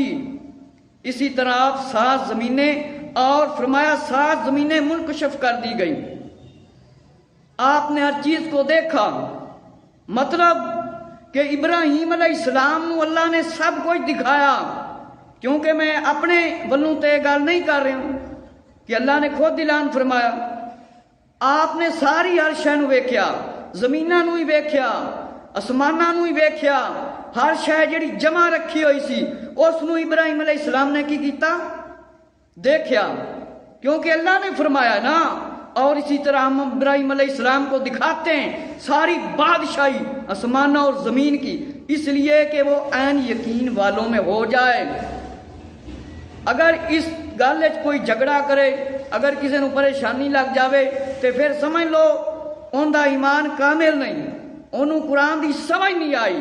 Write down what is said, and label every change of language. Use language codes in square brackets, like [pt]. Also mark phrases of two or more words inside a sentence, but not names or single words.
[ur] اسی طرح آپ 7 زمینیں اور فرمایا 7 زمینیں منکشف کر دی گئی. آپ نے ہر چیز کو دیکھا. مطلب کہ ابراہیم [ar] علیہ السلام [ur] نو اللہ نے سب کچھ دکھایا. کیونکہ میں [pa] اپنے ولوں تے گل [ur] نہیں کر رہا ہوں کہ اللہ نے خود اعلان فرمایا. [pa] آپ نے ساری ہر شے نو ویکھیا، زمیناں نو ہی ویکھیا، آسماناں نو ہی ویکھیا. ہر شے جڑی جمع رکھی ہوئی سی اس نو ابراہیم [ar] علیہ السلام [pa] نے کی کیتا؟ دیکھیا. [ur] کیونکہ اللہ نے فرمایا نا. اور اسی طرح ہم ابراہیم [ar] علیہ السلام [ur] کو دکھاتے ہیں ساری بادشاہی آسمانوں اور زمین کی، اس لیے کہ وہ عین یقین والوں میں ہو جائے. [pa] اگر اس گل کوئی جھگڑا کرے، اگر کسی نو پریشانی لگ جاوے تو پھر سمجھ لو ان دا ایمان کامل نہیں، انہوں قرآن دی سمجھ نہیں آئی.